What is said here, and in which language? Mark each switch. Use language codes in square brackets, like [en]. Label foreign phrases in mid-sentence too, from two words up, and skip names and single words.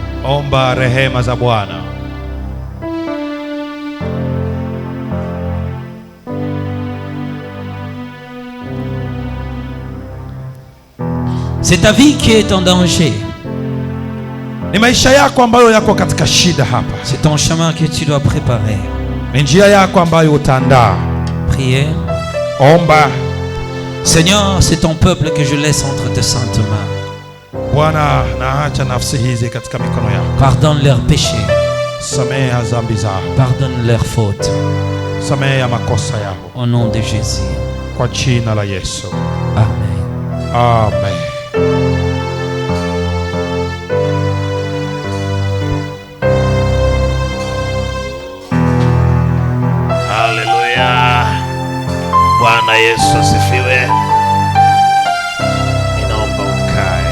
[sw] Omba rehema za Bwana. [fr] C'est ta vie qui est en danger. [sw] Ni maisha yako ambayo yako katika shida hapa. [fr] C'est ton chemin que tu dois préparer. [sw] Ni njia yako ambayo utaandaa. [fr] Priez. [sw] Omba. [fr] Seigneur, c'est ton peuple que je laisse entre tes saintes mains. [sw] Bwana, naacha nafsi hizi katika mikono yako. [fr] Pardonne leurs péchés. [sw] Samehe dhambi zao. [fr] Pardonne leurs fautes. [sw] Samehe makosa yao. [fr] Au nom de Jésus. [sw] Kwa jina la Yesu. Amen. Amen. Haleluya. Bwana Yesu asifiwe. Ninaomba ukae.